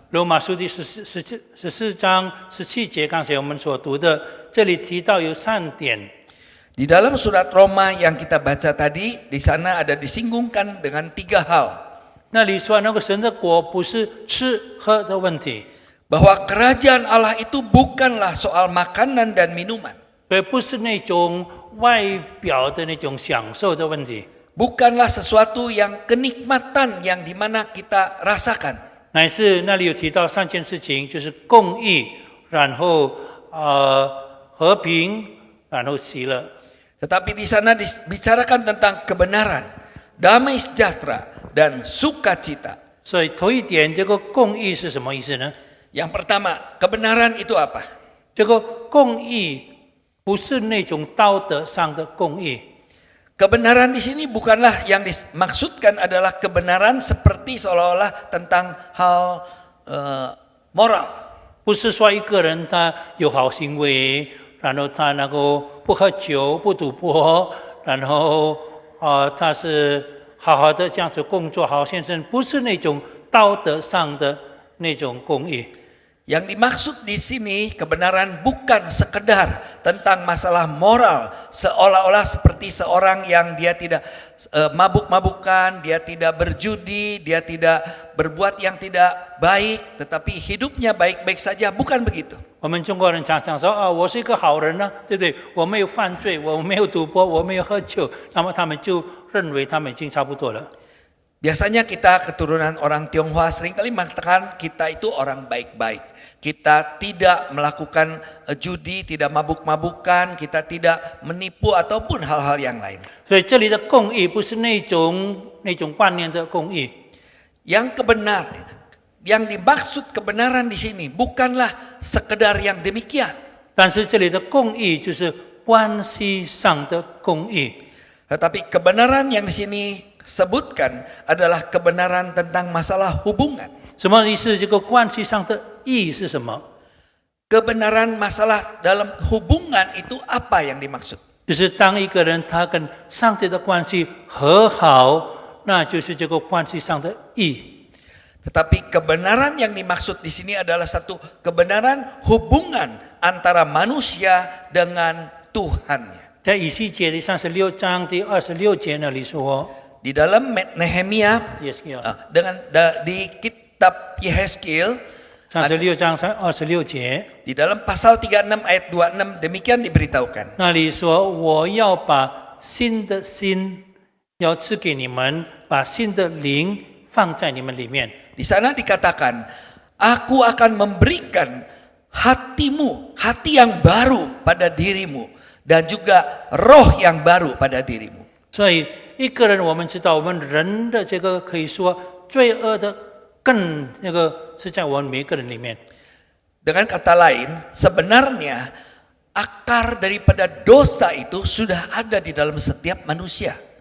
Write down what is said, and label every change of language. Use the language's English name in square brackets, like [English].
[Chinese] 罗马书第14章17节，刚才我们所读的，这里提到有3点。 [Indonesian] Di dalam surat Roma yang kita baca tadi, di sana ada disinggungkan dengan 3 hal. [Chinese] 那里说那个神的国不是吃喝的问题， [Indonesian] Bahwa kerajaan Allah itu bukanlah soal makanan dan minuman. [Chinese] 也不是那种外表的那种享受的问题， [Indonesian] Bukanlah sesuatu yang kenikmatan yang dimana kita rasakan. [Chinese] 乃是那里有提到3件事情，就是公义，然后和平，然后喜乐。 [Indonesian] Tetapi di sana dibicarakan tentang kebenaran, damai sejahtera, dan sukacita. [Chinese] 所以头一点，这个公义是什么意思呢？ [Indonesian] Yang pertama, kebenaran itu apa? [Chinese] 这个公义不是那种道德上的公义， [Indonesian] Kebenaran di sini bukanlah yang dimaksudkan adalah kebenaran seperti seolah-olah tentang hal moral. [Chinese] 不是说一个人他有好行为，然后他那个不喝酒、不赌博，然后他是好好的这样子工作，好先生，不是那种道德上的那种公义。 [Indonesian] Yang dimaksud di sini kebenaran bukan sekedar tentang masalah moral, seolah-olah seperti seorang yang dia tidak mabuk-mabukan, dia tidak berjudi, dia tidak berbuat yang tidak baik, tetapi hidupnya baik-baik saja. Bukan begitu. [Chinese] 我们中国人常常说我是一个好人呢，对不对？我没有犯罪，我没有赌博，我没有喝酒，那么他们就认为他们已经差不多了。 [Indonesian] Biasanya kita keturunan orang Tionghoa seringkali mengatakan kita itu orang baik-baik. Kita tidak melakukan judi, tidak mabuk-mabukan, kita tidak menipu ataupun hal-hal yang lain. [Chinese] 所以这里的公义不是那种观念的公义， [Indonesian] Yang yang dimaksud kebenaran di sini bukanlah sekedar yang demikian. [Chinese] 但是这里的公义就是关系上的公义。 [Indonesian] Tetapi kebenaran yang di sini sebutkan adalah kebenaran tentang masalah hubungan. [Chinese] 什么意思？这个关系上的义是什么？ [Indonesian] Kebenaran masalah dalam hubungan itu apa yang dimaksud? [Chinese] 就是当一个人他跟上帝的关系和好，那就是这个关系上的义。 [Indonesian] Tetapi kebenaran yang dimaksud di sini adalah satu kebenaran hubungan antara manusia dengan Tuhannya. [Chinese] 在以西结第36章第26节那里说， [Indonesian] Di dalam Nehemia di kitab Yehezkiel [Chinese] 36章26节， [Indonesian] di dalam pasal 36 ayat 26 demikian diberitahukan. [Chinese] 那里说我要把新的心要赐给你们，把新的灵放在你们里面。 [Indonesian] Di sana dikatakan, aku akan memberikan hatimu, hati yang baru pada dirimu dan juga roh yang baru pada dirimu. [Chinese] 所以一个人，我们知道，我们人的这个可以说罪恶的根，那个是在我们每个人里面。 [Indonesian] Dengan kata lain, sebenarnya akar daripada dosa itu sudah ada di dalam setiap manusia.